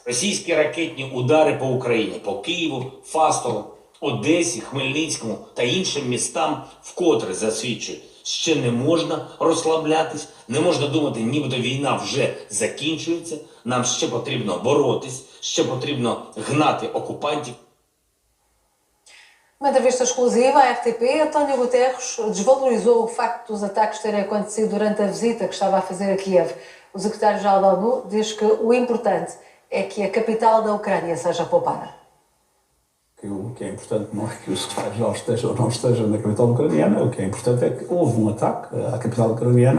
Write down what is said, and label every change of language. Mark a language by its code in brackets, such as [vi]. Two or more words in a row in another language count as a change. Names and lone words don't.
[uk] Російські ракетні удари по Україні, по Києву, Фастову, Одесі, Хмельницькому та іншим містам вкотре засвідчують, ще не можна розслаблятись, не можна думати, нібито війна вже закінчується, нам ще потрібно боротись, ще потрібно гнати окупантів. [pt] Numa entrevista exclusiva à RTP, António Guterres desvalorizou o facto dos ataques terem acontecido durante a visita que estava a fazer a Kiev. O secretário-geral da ONU diz que o importante é que a capital da Ucrânia seja poupada. O que é importante não é que o secretário-geral esteja ou não esteja na capital ucraniana, o que é importante é que houve um ataque à capital ucraniana.